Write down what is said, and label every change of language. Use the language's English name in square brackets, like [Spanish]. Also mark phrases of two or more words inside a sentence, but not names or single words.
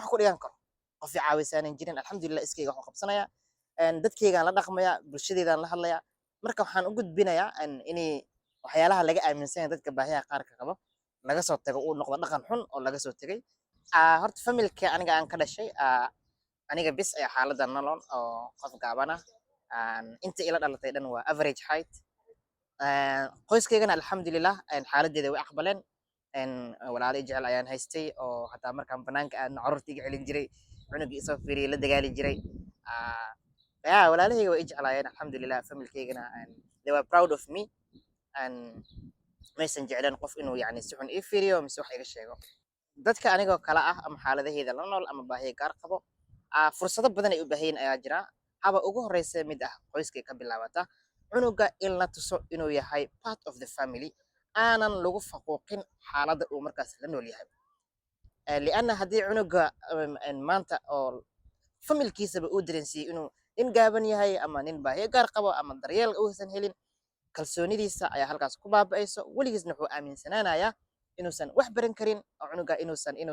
[Somali] ku dhigan karo qof i caawisaanan jirin alxamdulillah iskayga waxaan qabsanaya dadkaygaan la dhaqmaya bulshadeedaan la hadlaya marka waxaan u gudbinayaa inay waxyaalaha laga aaminsan yahay dadka baahiyaha qaarka qaba laga soo tago uu noqdo dhaqan xun oo laga soo tegay horta familka aniga aan ka dhashay aniga bis ayaa xaaladda nolol oo qof gaaban ah inta ila dhalatay dhan waa [English] average height [Somali] qoyskaygana alxamdulillah xaaladdeeda way aqbaleen walaalo jecel ayaan haystay oo hataa markaan banaanka aadna carruurta iga celin jiray cunugii isoo fiiriyay la dagaali jiray walaalahayga way i jeclaayeen alxamdulillah familkaygana [English] they were proud of me [Somali] maysan jecleen qof inuu yani si xun ii fiiriyo mise wax iga sheego dadka anigoo kala ah ama xaaladaheeda la nool ama baahiya gaar qabo fursado badan ay u baahayin ayaa jira haba ugu horeysa mid ah qoyskay ka bilaabata cunuga in la tuso inuu yahay [English] part of the family [Somali] aanan lagu faquuqin xaaladda uu markaas la nool yahay lianna haddii cunuga maanta oo familkiisaba uu dareensiiyey inuu nin gaaban yahay ama nin baahiyo gaar qabo ama daryeel uusan helin kalsoonidiisa ayaa halkaas ku baaba'ayso weligiisna wuxuu aaminsanaanayaa inuusan wax baran karin oo cunuga inuusan